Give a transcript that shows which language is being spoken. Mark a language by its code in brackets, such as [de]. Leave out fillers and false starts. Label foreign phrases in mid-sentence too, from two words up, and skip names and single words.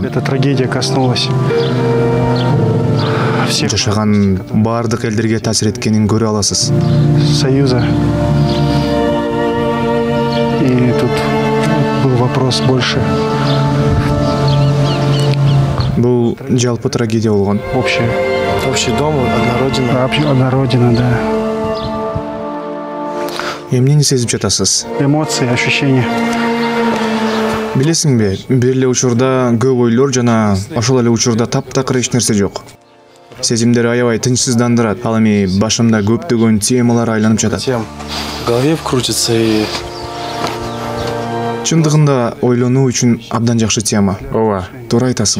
[ru] Эта трагедия коснулась всех [ky] жашаган бардык элдерге таасир эткенин көрө аласыз. [ru] Союза. И тут был вопрос больше [ky] Бул жалпы трагедия болгон. [ru] Общий дом, одна родина. одна родина, да. [ky] Эмнени сезип жатасыз? [ru] Эмоции, ощущения. [ky] Билесиңби, бир эле учурда көп ойлор жана ошол эле учурда таптакыр эч нерсе жок. Сезимдер аябай тынчсыздандырат. Ал эми башымда көптөгөн темалар айланып жатат. [ru] Тем в голове крутится и [ky] Чындыгында ойлонуу үчүн абдан жакшы тема. Ооба. Туура айтасың.